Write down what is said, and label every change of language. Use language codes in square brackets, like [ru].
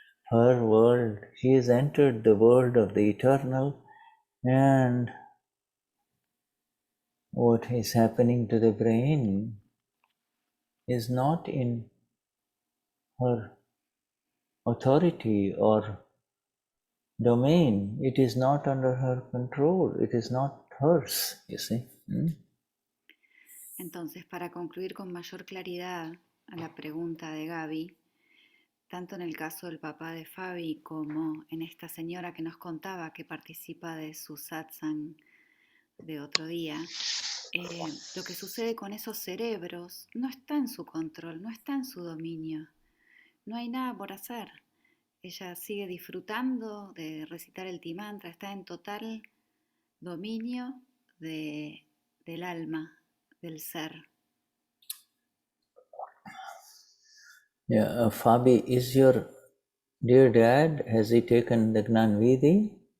[en] Her world, she has entered the world of the eternal, and what is happening to the brain is not in her authority or domain. It is not under her control. It is not hers, you see. [es] Entonces, para concluir con mayor claridad a la pregunta de Gaby, tanto en el caso del papá de Fabi como en esta señora que nos contaba que participa de su satsang de otro día, lo que sucede con esos cerebros no está en su control, no está en su dominio. No hay nada por hacer. Ella sigue disfrutando de recitar el timantra, está en total dominio del alma, del ser. [en] Yeah, Fabi, is your dear dad, has he taken the Gnan Vidhi?